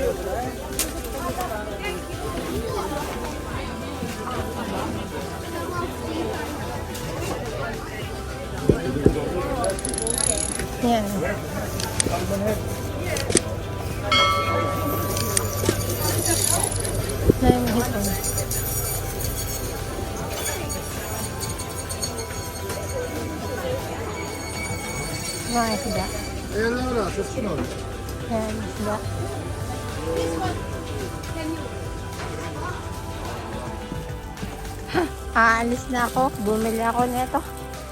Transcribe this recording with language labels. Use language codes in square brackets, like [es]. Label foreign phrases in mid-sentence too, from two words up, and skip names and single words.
[tl] Yan. Dahil hipon. Mga isda. [sv] Eller så snart. [tl] Yan, isda. Aalis na ako. Bumili ako nito.